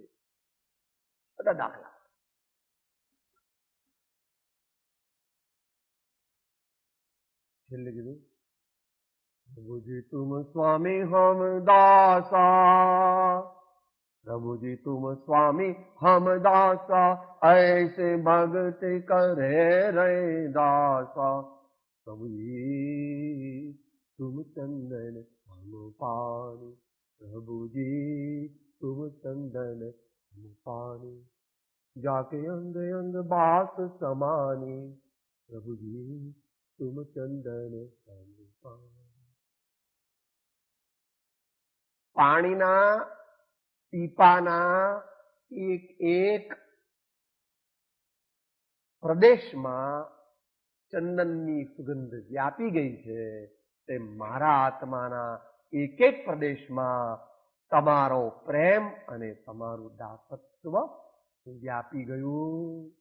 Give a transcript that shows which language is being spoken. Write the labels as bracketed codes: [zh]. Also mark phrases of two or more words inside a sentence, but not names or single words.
[gu] બધા દાખલા છેલ્લે કીધું [hi] प्रभुजी तुम स्वामी हम दासा, प्रभुजी तुम स्वामी हम दासा, ऐसे भक्ति करे रे दासा, प्रभुजी तुम चंदन हम पानी, प्रभुजी तुम चंदन हम पानी, जाके अंग अंग बास समानी, प्रभुजी तुम चंदन हम पानी. [gu] પાણીના ટીપાના એક એક પ્રદેશમાં ચંદનની સુગંધ વ્યાપી ગઈ છે, તે મારા આત્માના એક એક પ્રદેશમાં તમારો પ્રેમ અને તમારું દાસત્વ વ્યાપી ગયું.